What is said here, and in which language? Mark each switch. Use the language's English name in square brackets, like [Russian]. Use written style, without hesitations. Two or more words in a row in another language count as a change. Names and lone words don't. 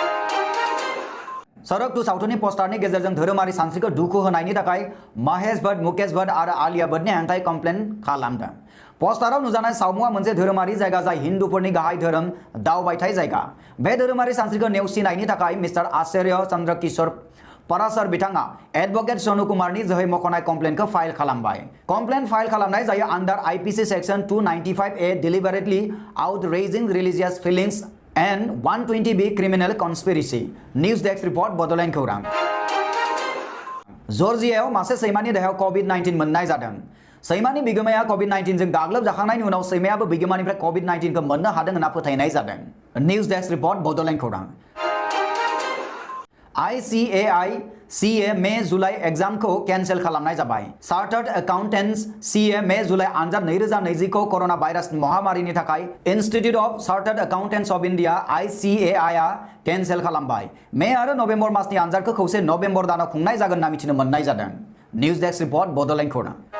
[Bodo] सरक टु सावथुननि पस्टारनि गेजेरजों धोरोमारि सानस्रिखौ दुखु होनायनि थाखाय महेश भट्ट मुकेश भट्ट आरो आलिया भट्टनि हेंथायै कमप्लेन खालामदों पस्टाराव नुजानाय सावमुआ मोनसे धोरोमारि जायगा जाय हिन्दुफोरनि गाहाय धोरोम दावबायथाय जायगा बे धोरोमारि सानस्रिखौ नेवसिनायनि थाखाय मिस्टार आचार्य चंद्र किशोर पराशर बिथाङा एडभोकेट सोनु कुमारनि जोहै मख'नाय कमप्लेनखौ फाइल खालामबाय कमप्लेन फाइल खालामनाय जायो आन्डार [English] IPC section 295A deliberately outraging religious feelings and 120B criminal conspiracy news desk report [Bodo] बड'लेण्ड खौरां जर्जियायाव मासे सैमानि देहायाव COVID-19 मोननाय जादों सैमानि बिगोमाया COVID-19 जों गाग्लोब जाखांनायनि उनाव सैमायाबो बिगोमानिफ्राय COVID-19 खौ मोननो हादों होनना फोथायनाय जादों [English] news desk report [Bodo] बड'लेण्ड खौरां ICAI CA मे जुलाइ एग्जामखौ केन्सेल खालामनाय जाबाय चार्टार्ड एकाउन्टेन्ट्स CA मे जुलाइ आनजाद 2020 खौ करोना भाइरास महामारिनि थाखाय इन्स्टिट्युट अफ चार्टार्ड एकाउन्टेन्ट्स अफ इन्डिया ICAI आ केन्सेल खालामबाय मे आरो नभेम्बर मासनि आनजादखौ खौसे नभेम्बर दानाव खुंनाय जागोन होनना मिथिनो मोननाय जादों [English] news desk report [Bodo] बड'लेण्ड खौरां